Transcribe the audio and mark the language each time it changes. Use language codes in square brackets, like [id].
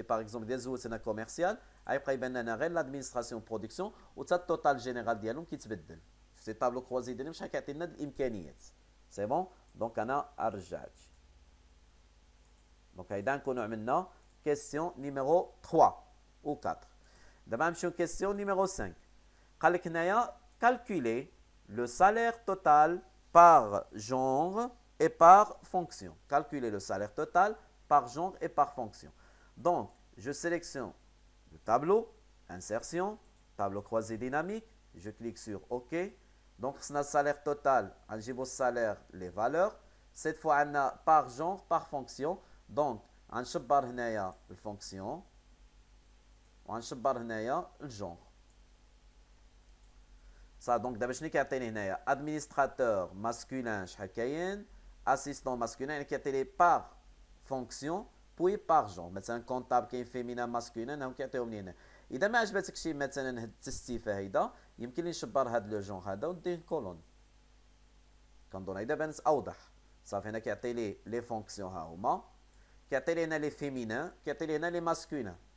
[ar] باغ اكزومبل ديال زوت هنا كوميرسيال غيبقى يبان لنا غير لادمينستراسيون برودكسيون وتا التوتال جينيرال ديالهم كيتبدل. شفتي الطابلو كروازي ديالهم شحال كيعطي لنا الامكانيات. سي بون. دونك انا رجعت. دونك هيدا نكونوا عملنا كيسيون نيميرو 3 و 4. دابا نمشيو كيسيون نيميرو 5. قال لك هنايا [fr] calculer le salaire total par genre et par fonction. Calculer le salaire total par genre et par fonction. Donc, je sélectionne le tableau, insertion, tableau croisé dynamique, je clique sur OK. Donc, c'est le salaire total, on a le salaire, les valeurs. Cette fois, on a par genre, par fonction. Donc, on a la fonction, on a le genre. Ça, donc, d'abord, je vais administrateur masculin, assistant masculin, qui est par fonction, puis par genre. Maintenant, comptable qui est [ar] féminin, masculin, donc qui est إذا ما عجبتك شي مثلا هاد التستيفه هيدا يمكن لي نشبر هاد لو جون هذا وندير كولون كنظن هيدا بانت اوضح. صافي هنا كيعطي لي فونكسيون ها هما كيعطي لي هنا لي فيمينان كيعطي لي هنا لي ماسكولين.